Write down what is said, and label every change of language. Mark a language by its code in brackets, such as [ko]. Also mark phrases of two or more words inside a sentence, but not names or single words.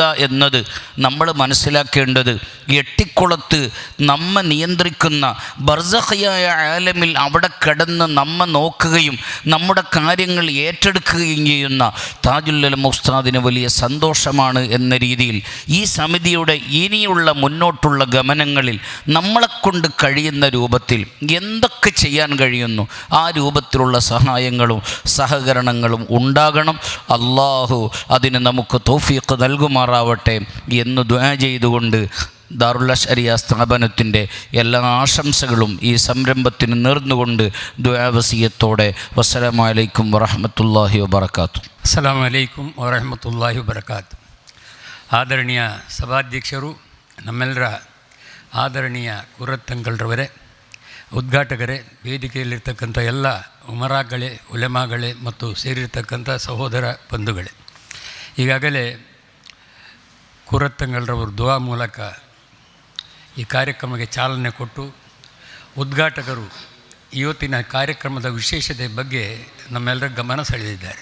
[ml] എന്നത് നമ്മൾ മനസ്സിലാക്കേണ്ടത്, എട്ടിക്കുളത്ത് നമ്മെ നിയന്ത്രിക്കുന്ന ബർസഖിയായ ആലമിൽ അവിടെ കിടന്ന് നമ്മെ നോക്കുകയും നമ്മുടെ കാര്യങ്ങൾ ഏറ്റെടുക്കുകയും ചെയ്യുന്ന താജുൽ ഉലമ ഉസ്താദിന് വലിയ സന്തോഷമാണ് എന്ന രീതിയിൽ ഈ സമിതിയുടെ ഇനിയുള്ള മുന്നോട്ടുള്ള ഗമനങ്ങളിൽ നമ്മളെക്കൊണ്ട് കഴിയുന്ന രൂപത്തിൽ എന്തൊക്കെ ചെയ്യാൻ കഴിയുന്നു ആ രൂപത്തിലുള്ള സഹായങ്ങളും സഹകരണങ്ങളും ഉണ്ടാകണം. അള്ളാഹു അതിന് നമുക്ക് തൗഫീഖ് നൽകുമാറാവട്ടെ എന്ന് ദുആ ചെയ്തുകൊണ്ട് ദാറുൽ അശ്അരിയ സ്ഥാപനത്തിൻ്റെ എല്ലാ ആശംസകളും ഈ സംരംഭത്തിന് നേർന്നുകൊണ്ട് ദുആ വസിയത്തോടെ [ar] والسلام عليكم ورحمة الله وبركاته. السلام عليكم ورحمة الله وبركاته. [kn] ಆದರಣೀಯ ಸಭಾಧ್ಯಕ್ಷರು, ನಮ್ಮೆಲ್ಲರ ಆದರಣೀಯ ಕುರತ್ತಂಗಲ್ರವರೇ, ಉದ್ಘಾಟಕರೇ, ವೇದಿಕೆಯಲ್ಲಿರ್ತಕ್ಕಂಥ ಎಲ್ಲ ಉಮರಾಗಳೇ, ಉಲೆಮಾಗಳೇ ಮತ್ತು ಸೇರಿರ್ತಕ್ಕಂಥ ಸಹೋದರ ಬಂಧುಗಳೇ, ಈಗಾಗಲೇ ಕುರತ್ತಂಗಲ್ರವರು ದುವಾ ಮೂಲಕ ಈ ಕಾರ್ಯಕ್ರಮಕ್ಕೆ ಚಾಲನೆ ಕೊಟ್ಟು ಉದ್ಘಾಟಕರು ಇವತ್ತಿನ ಕಾರ್ಯಕ್ರಮದ ವಿಶೇಷತೆ ಬಗ್ಗೆ ನಮ್ಮೆಲ್ಲರ ಗಮನ ಸೆಳೆದಿದ್ದಾರೆ.